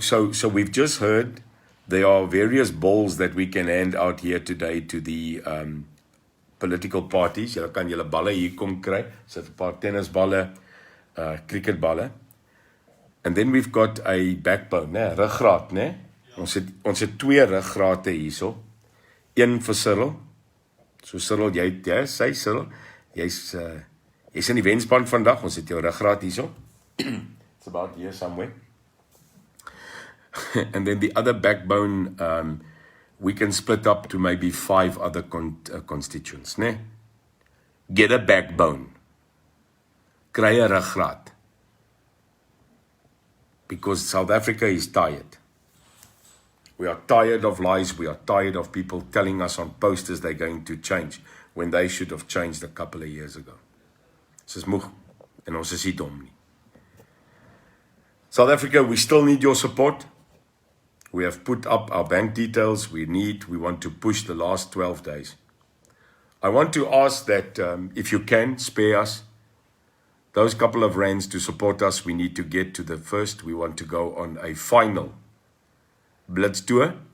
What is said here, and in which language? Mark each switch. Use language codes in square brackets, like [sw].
[en] So we've just heard there are various balls that we can hand out here today to the political parties. [af] Julle kan julle balle hier kom kry. Sit 'n paar tennisballe, cricketballe. [en] And then we've got a backbone, né? [af] Ruggraat, né? Ons het twee ruggrate hierso. Een vir Cyril. So Cyril, sy Cyril, jy's in die wenspan vandag. Ons het jou ruggraat hierso. [en] It's about here somewhere. And then the other backbone, we can split up to maybe 5 other constituents, né? Get a backbone. [af] Kry 'n ruggraat. [en] Because South Africa is tired. We are tired of lies. We are tired of people telling us on posters they're going to change when they should have changed a couple of years ago. [af] Ons is moeg en ons is nie dom nie. [en] South Africa, we still need your support. We have put up our bank details. We want to push the last 12 days. I want to ask that if you can, spare us those couple of rands to support us. We need to get to the first. We want to go on a final Blitz tour.